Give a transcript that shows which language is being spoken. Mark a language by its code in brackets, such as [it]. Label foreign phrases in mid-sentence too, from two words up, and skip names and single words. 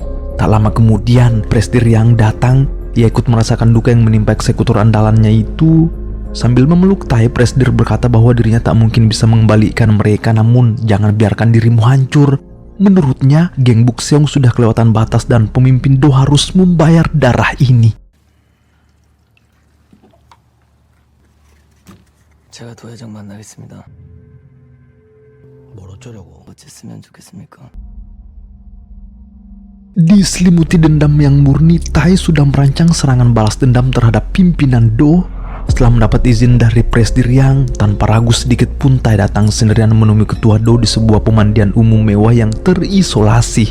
[id] Tak lama kemudian, Presdir Yang datang. Ia ikut merasakan duka yang menimpa eksekutor andalannya itu. Sambil memeluk Tai, Presdir berkata bahwa dirinya tak mungkin bisa mengembalikan mereka, namun jangan biarkan dirimu hancur. Menurutnya, geng Bukseong sudah kelewatan batas dan pemimpin Do harus membayar darah ini. [ko] 제가 도 회장 만나겠습니다. 뭘 어쩌려고? 어쨌으면 좋겠습니까? [id] Diselimuti dendam yang murni, Tai sudah merancang serangan balas dendam terhadap pimpinan Do. Setelah mendapat izin dari Presdir Yang, tanpa ragu sedikit pun Tai datang sendirian menemui ketua Do di sebuah pemandian umum mewah yang terisolasi.